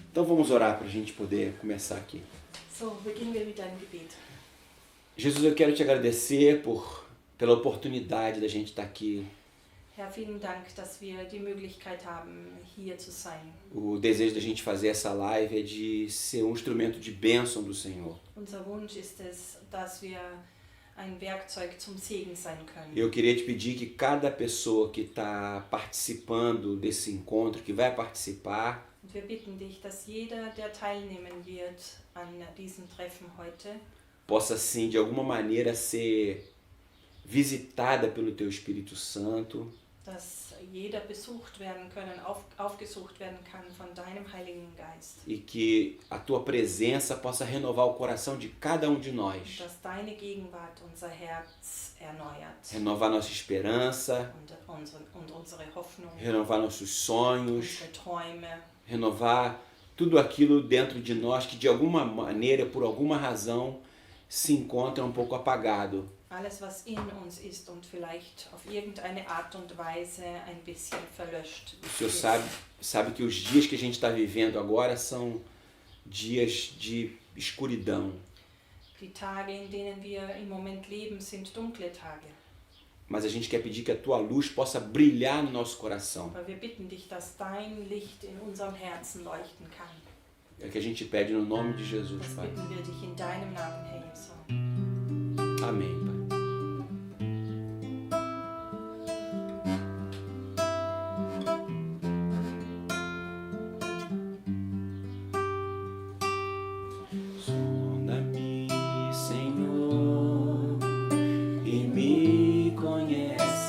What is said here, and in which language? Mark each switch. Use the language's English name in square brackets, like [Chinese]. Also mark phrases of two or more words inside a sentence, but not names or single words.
[Portuguese] Então vamos orar para a gente poder começar aqui. [German] So, beginnen wir mit einem Gebet. [Portuguese] Jesus, eu quero te agradecer pela oportunidade da gente estar aqui. [German] Herr, vielen Dank, dass wir die Möglichkeit haben, hier zu sein. [Portuguese] O desejo da gente fazer essa live é de ser um instrumento de bênção do Senhor. [German] Unser Wunsch ist es, dass wir ein Werkzeug zum Segen sein können. [Portuguese] Eu queria te pedir que cada pessoa que está participando desse encontro, que vai participar, [German] Und wir bitten dich, dass jeder, der teilnehmen wird an diesem Treffen heute, [Portuguese] possa sim, de alguma maneira, ser visitada pelo Teu Espírito Santo, [German] dass jeder besucht werden können, aufgesucht werden kann von deinem Heiligen Geist. [Portuguese] e que a Tua presença possa renovar o coração de cada um de [German] Und [Portuguese] nós, [German] dass deine Gegenwart unser Herz erneuert. [Portuguese] renovar nossa esperança, [German] Und unsere Hoffnung, [Portuguese] renovar nossos sonhos, [German] unsere Träume, [Portuguese] renovar tudo aquilo dentro de nós que de alguma maneira, por alguma razão, se encontra um pouco apagado. [German] alles, was in uns ist und vielleicht auf irgendeine Art und Weise ein bisschen verlöscht [Portuguese] O Senhor [German] ist. [Portuguese] sabe que os dias que a gente está vivendo agora são dias de escuridão. [German] Die Tage, in denen wir im Moment leben, sind dunkle Tage. [Portuguese] Mas a gente quer pedir que a Tua luz possa brilhar no nosso coração. [German] Aber wir bitten dich, dass dein Licht in unserem Herzen leuchten kann. [Portuguese] É o que a gente pede no nome de Jesus, [German] Das [Portuguese] Pai. [German] bitten wir dich in deinem Namen, Herr Jesu. [Portuguese] Amém, Pai. Sonda-me, Senhor, e me conheces.